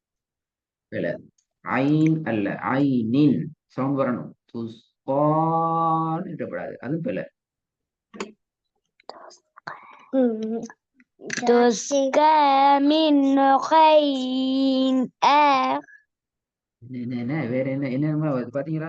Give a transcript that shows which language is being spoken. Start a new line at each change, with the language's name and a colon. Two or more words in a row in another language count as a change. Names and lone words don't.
Tamil: ஐன் அல்ல, ஐனின் சவுண்ட் வரணும். துஸ்கான் இருக்கக்கூடாது. அது பில.
Arabic: تسقى من عين
Tamil: என்ன வேற என்ன என்ன வருது பாத்தீங்களா?